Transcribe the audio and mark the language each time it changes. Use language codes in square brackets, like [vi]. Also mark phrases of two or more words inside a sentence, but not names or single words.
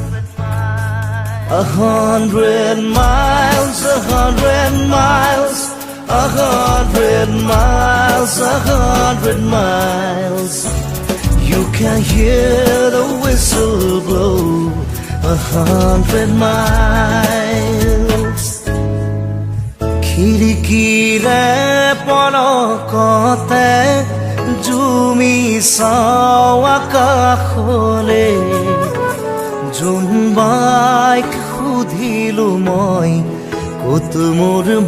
[en] 100 miles, 100 miles, 100 miles, 100 miles. You can hear the whistle blow 100 miles. [as] খিড়িকীৰে পলকতে জুমি চোৱা কাখলে জোনবাইক সুধিলো মই ক'ত মোৰ